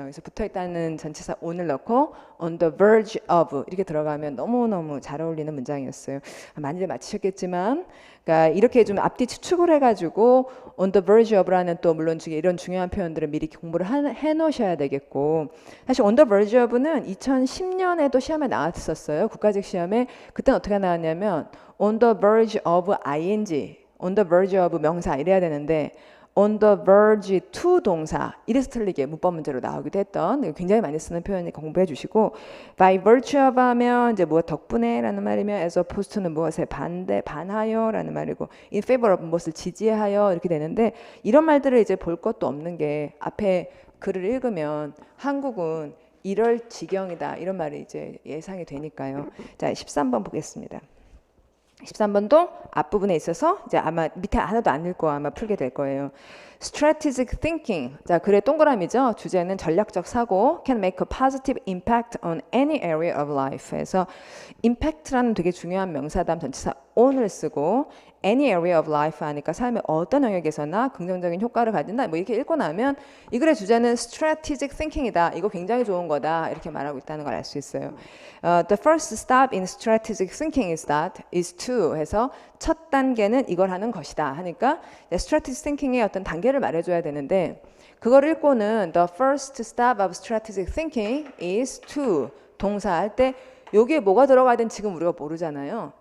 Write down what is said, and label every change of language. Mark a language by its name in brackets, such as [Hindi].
[Korean] 그래서 붙어 있다는 전치사 on을 넣고 [English] on the verge of [Korean] 이렇게 들어가면 너무너무 잘 어울리는 문장이었어요. 많이들 맞히셨겠지만 그러니까 이렇게 좀 앞뒤 추측을 해가지고 [English] on the verge of [Korean] 라는 또 물론 이런 중요한 표현들을 미리 공부를 해 놓으셔야 되겠고 사실 on the verge of는 2010년에도 시험에 나왔었어요. 국가직 시험에 그때는 어떻게 나왔냐면 [English] on the verge of [Korean] ing on the verge of 명사 이래야 되는데 [English] on the verge to [Korean] 동사 이래서 틀리게 문법 문제로 나오기도 했던 굉장히 많이 쓰는 표현이 공부해 주시고 [English] by virtue of [Korean] 하면 이제 무엇 덕분에 라는 말이면 [English] as opposed to [Korean] 는 무엇에 반하여 라는 말이고 [English] in favor of [Korean] 무엇을 지지하여 이렇게 되는데 이런 말들을 이제 볼 것도 없는 게 앞에 글을 읽으면 한국은 이럴 지경이다 이런 말이 이제 예상이 되니까요. 자, 13번 보겠습니다. 13번도 앞부분에 있어서 이제 아마 밑에 하나도 안 읽고 아마 풀게 될 거예요. [English] Strategic thinking. [Korean] 자, 글의 동그라미죠. 주제는 전략적 사고. [English] Can make a positive impact on any area of life. [Korean] 그래서 impact라는 되게 중요한 명사담 전치사 on을 쓰고 [English] any area of life [Korean] 하니까 삶의 어떤 영역에서나 긍정적인 효과를 가진다. 뭐 이렇게 읽고 나면 이 글의 주제는 [English] strategic thinking [Korean] 이다. 이거 굉장히 좋은 거다. 이렇게 말하고 있다는 걸 알 수 있어요. [English] The first step in strategic thinking is to [Korean] 해서 첫 단계는 이걸 하는 것이다 하니까 strategic thinking의 어떤 단계를 말해줘야 되는데 그걸 읽고는 [English] the first step of strategic thinking is to [Korean] 동사 할 때 여기에 뭐가 들어가야 되는 지금 우리가 모르잖아요.